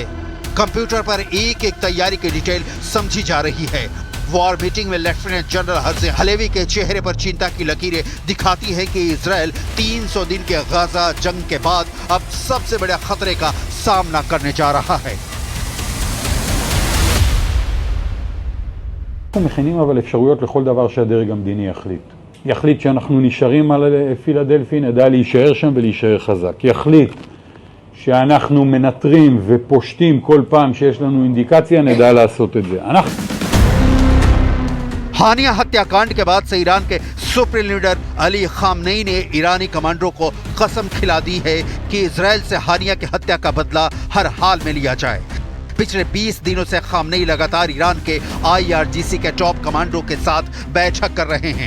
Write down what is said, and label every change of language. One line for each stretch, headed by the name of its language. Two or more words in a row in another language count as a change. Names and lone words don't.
Hindi: कंप्यूटर पर एक एक तैयारी की डिटेल समझी जा रही है।
English: war meeting
Hindi: में
English: lieutenant general
Hindi: हर्जी हलेवी के चेहरे पर चिंता की लकीरें दिखाती है कि इजरायल 300 दिन के गाजा जंग के बाद अब सबसे बड़े खतरे का सामना करने जा रहा है।
Hebrew: אנחנו מכינים אבל אפשרויות לכל דבר שהדרג המדיני יחליט שאנחנו נשארים על פילדלפי, נדע להישאר שם ולהישאר חזק. יחליט שאנחנו מנטרים ופושטים כל פעם שיש לנו אינדיקציה, נדע לעשות את זה.
Hindi: हानिया हत्याकांड के बाद से ईरान के
English: supreme leader
Hindi: अली खामनेई ने ईरानी कमांडरों को कसम खिला दी है कि इजरायल से हानिया की हत्या का बदला हर हाल में लिया जाए। पिछले 20 दिनों से खामनेई लगातार ईरान के IRGC के
English: top commanders
Hindi: के साथ बैठक कर रहे हैं।